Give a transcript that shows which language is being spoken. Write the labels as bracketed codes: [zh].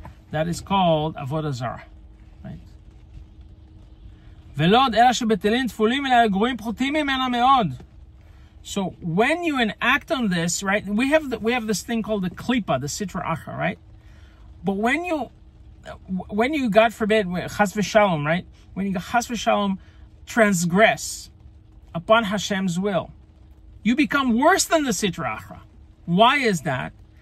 [en] That is called avodah zarah, right? [he] ולא עוד אלא שבטלים תפולים אלא גרועים פחותים ממנה מאוד. [en] So when you enact on this, right, we have this thing called the klipa, the sitra achra, right? But when you God forbid, chas v'shalom, right? When you chas v'shalom transgress upon Hashem's will, you become worse than the sitra achra. Why is that?